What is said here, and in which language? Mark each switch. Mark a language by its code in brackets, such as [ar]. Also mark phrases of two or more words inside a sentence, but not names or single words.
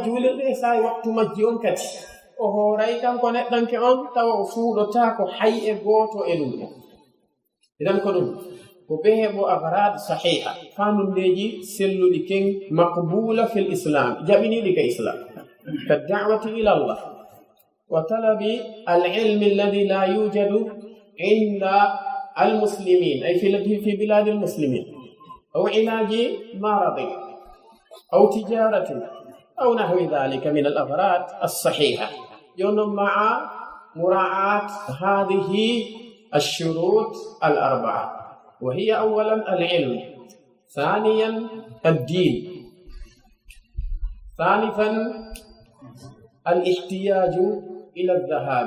[ff] juulirɗe e sa e waktu majji on kadi o hooray kanko neɗɗanke on tawa o suuɗota ko hay e gooto e ɗum ɗo idan ko ɗum ko beebo [ar] أغراض صحيحة [ff] fanundeji selluɗi ken [ar] مقبولة في islam [ff] jaɓiniɗi ka [ar] الإسلام كالدعوة إلى الله وطلب العلم الذي لا يوجد عند المسلمين أي في بلاد المسلمين أو علاج مرض أو تجارة أو نحو ذلك من الأغراض الصحيحة يوم مع مراعاة هذه الشروط الأربعة وهي أولا العلم ثانيا الدين ثالثا الاحتياج إلى الذهاب.